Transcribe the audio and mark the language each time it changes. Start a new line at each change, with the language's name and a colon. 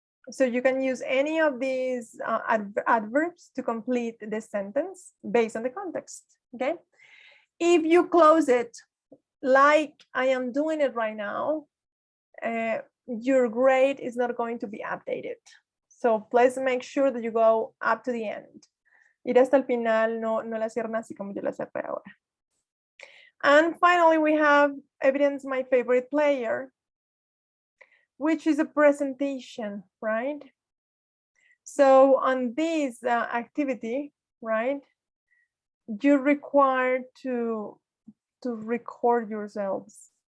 English: So you can use any of these adverbs to complete the sentence based on the context. Okay. If you close it like I am doing it right now, your grade is not going to be updated. So please make sure that you go up to the end.
Spanish: Ir hasta el final, no la cierran así como yo la cerré ahora.
English: And finally, we have evidence my favorite player, which is a presentation, right? So on this activity, right, you're required to record yourselves.